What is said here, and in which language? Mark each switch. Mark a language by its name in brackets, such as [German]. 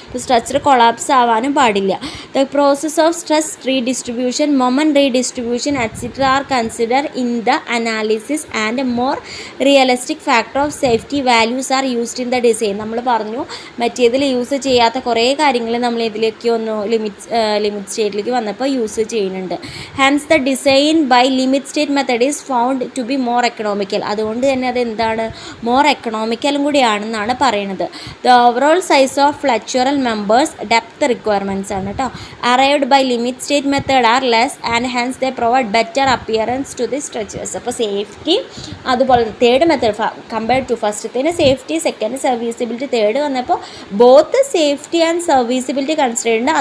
[Malayalam] Structure collapse ആവാനും പാടില്ല. [English] The process of stress redistribution, moment redistribution etcetera are consider in the analysis and more realistic factor of safety values are used in the design. [Malayalam] നമ്മൾ പറഞ്ഞു മറ്റേതിൽ use ചെയ്യാത്ത കുറേ കാര്യങ്ങൾ നമ്മൾ ഇതിലേക്ക് ഒന്ന് ലിമിറ്റ് സ്റ്റേറ്റിലേക്ക് വന്നപ്പോൾ യൂസ് ചെയ്യുന്നുണ്ട്. [English] Hence the design obtained by limit state method is found to be more economical. [Malayalam] അതുകൊണ്ട് തന്നെ അത് എന്താണ്, മോർ എക്കണോമിക്കലും കൂടിയാണെന്നാണ് പറയുന്നത്. [English] the overall size of flexural members depth requirements [Malayalam] ആണ് കേട്ടോ. [English] Arrived by limit state method are less and hence they provide better appearance to the structures. [Malayalam] അപ്പോൾ safety അതുപോലെ third method compared to ഫസ്റ്റത്തേന് safety, second സർവീസിബിലിറ്റി, third വന്നപ്പോൾ both safety and സർവീസിബിലിറ്റി consider ചെയ്യുന്നുണ്ട്.